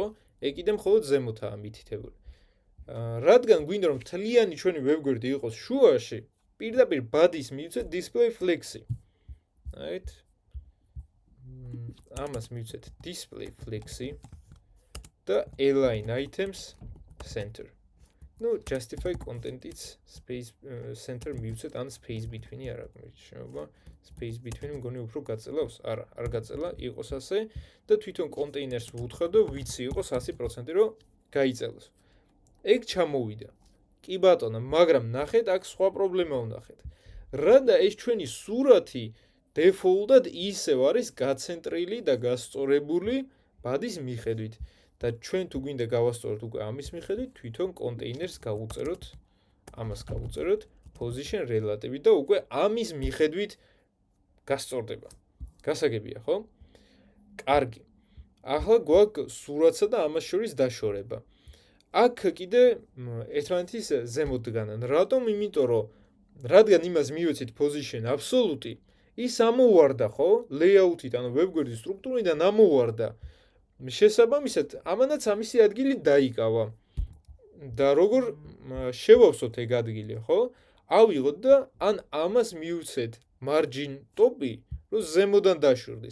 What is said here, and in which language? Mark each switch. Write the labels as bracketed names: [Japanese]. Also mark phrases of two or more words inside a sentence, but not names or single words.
[Georgian] ეგ კიდე მხოლოდ ზემოთაა მითითებული. რადგან გვინდა რომ მთლიანი ჩვენი ვებგვერდი იყოს შუაში, პირდაპირ ბადის მივცეთ [English] display flex-ი. right? [Georgian] ამას მივცეთ [English] display flex-ი და align items center. [Georgian] ნუ [English] justify content-its space center [Georgian] მივცეთ ან [English] space between-ი [Georgian] არ აქვს შეობა. [English] space between [Georgian] მგონი უფრო გაწელავს? არა, არ გაწელა, იყოს ასე და თვითონ კონტეინერს ვუთხარ და ვიცი იყოს 100% რომ გაიწელოს. ეგ ჩამოვიდა. კი ბატონო, მაგრამ ნახეთ, აქ სხვა პრობლემა ვნახეთ. რადგან ეს ჩვენი სურათი დეფოლტად ისევ არის გაცენტრილი და გასწორებული ბადის მიხედვით და ჩვენ თუ გვინდა გავასწოროთ უკვე ამის მიხედვით, თვითონ კონტეინერს გავუწეროთ, ამას გავუწეროთ [English] position relative [Georgian] და უკვე ამის მიხედვით გასწორდება. გასაგებია, ხო? კარგი. ახლა გვაქვს სურათსა და ამას შორის დაშორება. აქ კიდე ერთმანეთის ზემოთ დგანან. რატომ? იმიტომ რომ რადგან იმას მივეცით [English] position absolute, [Georgian] ის ამოვარდა, ხო? layout-ით, ანუ ვებგვერდის სტრუქტურიდან ამოვარდა. შესაბამისად, ამანაც ამისი ადგილი დაიკავა. და როგორ შევავსოთ ეგ ადგილი, ხო? ავიღოთ და ან ამას მივცეთ [English] margin top-ი, [Georgian] რომ ზემოდან დაშორდეს.